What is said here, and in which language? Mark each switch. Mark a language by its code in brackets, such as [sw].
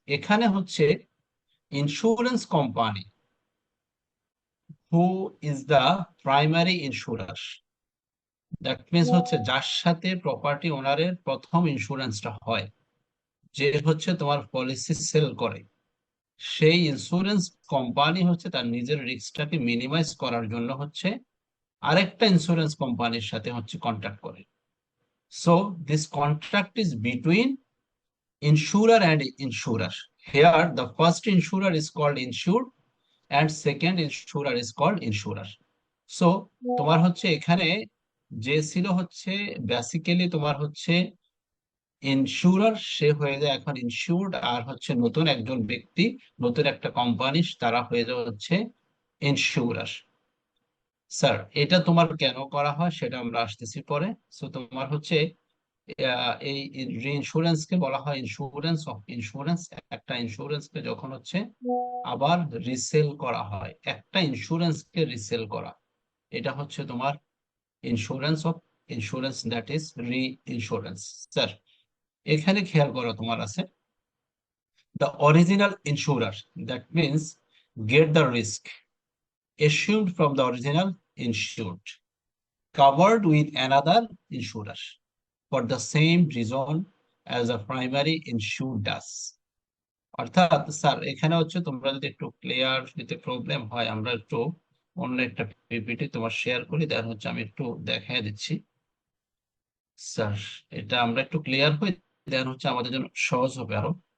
[bn] এখানে হচ্ছে insurance company [en] who is the primary insurer, that means [bn] হচ্ছে যার সাথে প্রপার্টি ওনারের প্রথম ইন্স্যুরেন্সটা হয়, যে হচ্ছে তোমার পলিসি সেল করে, সেই ইন্স্যুরেন্স কোম্পানি হচ্ছে তার নিজের রিস্কটাকে মিনিমাইজ করার জন্য হচ্ছে আরেকটা ইন্স্যুরেন্স কোম্পানির সাথে হচ্ছে কন্ট্যাক্ট করে। [en] So this contract is between insurer and insurer. Here the first insurer is called insured and second insurer is called insurer. [bn] So তোমার হচ্ছে এখানে যে ছিল হচ্ছে বেসিক্যালি তোমার হচ্ছে ইনস্যুরার, সে হয়ে যায় এখন ইনস্যুরড, আর হচ্ছে নতুন একজন ব্যক্তি, নতুন একটা কোম্পানি, তারা হয়ে যায় হচ্ছে ইনস্যুরার। স্যার এটা তোমার কেন করা হয় সেটা আমরা আসতেছি পরে। সো তোমার হচ্ছে এই ইন্স্যুরেন্স কে বলা হয় ইন্স্যুরেন্স অফ ইন্স্যুরেন্স। একটা ইন্স্যুরেন্স কে যখন হচ্ছে আবার রিসেল করা হয়, একটা ইন্স্যুরেন্স কে রিসেল করা, এটা হচ্ছে তোমার insurance of insurance, that is রি ইন্স্যুরেন্স। স্যার এখানে খেয়াল করো তোমার আছে [en] the original insurer, that means get the risk assumed from the original insured covered with another insurer for the same reason as a primary insured does. [bn] অর্থাৎ sir এখানে হচ্ছে তোমরা যদি একটু ক্লিয়ার দিতে প্রবলেম হয়, আমরা একটু অন্য একটা পিপিটি তোমার শেয়ার করি, দেন হচ্ছে আমি একটু দেখাই দিচ্ছি। স্যার এটা আমরা একটু ক্লিয়ার হই, দেন হচ্ছে আমাদের জন্য সহজ হবে আরো।